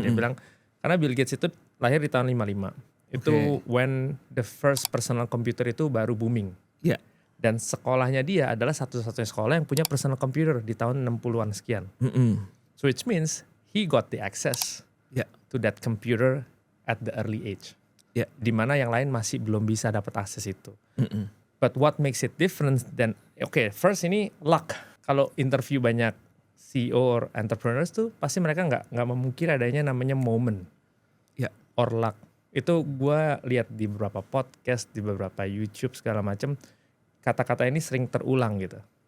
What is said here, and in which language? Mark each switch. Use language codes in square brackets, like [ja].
[id] Dia bilang karena Bill Gates itu lahir di tahun 55. [en] Itu when the first personal computer [id] itu baru booming. Dan sekolahnya dia adalah satu-satunya sekolah yang punya personal computer di tahun 60-an sekian. [en] So which means he got the access to that computer at the early age. [id] Di mana yang lain masih belum bisa dapat akses itu. [en] But what makes it different then, first ini luck. [id] Kalau interview banyak CEO or entrepreneurs tuh pasti mereka nggak memungkiri adanya namanya moment or luck. Itu gue lihat di beberapa podcast, di beberapa YouTube segala macam, kata-kata ini sering terulang gitu.